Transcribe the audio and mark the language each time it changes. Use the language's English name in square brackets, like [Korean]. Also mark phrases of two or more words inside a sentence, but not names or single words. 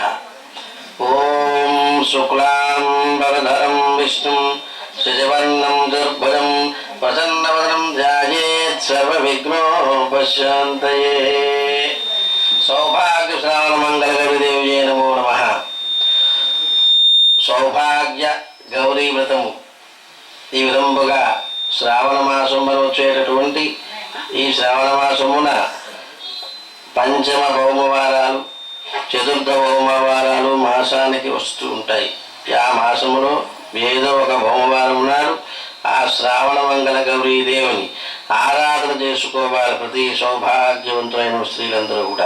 [Sanskrit] ओम शुक्लांबरधरं विष्णुं शशिवर्णं चतुर्भुजं प्रसन्नवदनं ध्यायेत् सर्वविघ्नोपशान्तये। सौभाग्य श्रावण मंगल गौरी देव्यै नमो नमः। [Telugu] सौभाग्य गौरी వ్రతము ఈ విధంబుగా శ్రావణ మాసంలో వచ్చేటటువంటి ఈ శ్రావణ మాసమున పంచమ భౌమవారాలు చతుర్థ భౌమవారాలు మాసానికి వస్తూ ఉంటాయి. ఆ మాసములో ఏదో ఒక భౌమవారం నాడు ఆ శ్రావణ మంగళ గౌరీ దేవుని ఆరాధన చేసుకోవాలి ప్రతి సౌభాగ్యవంతులైన స్త్రీలందరూ కూడా.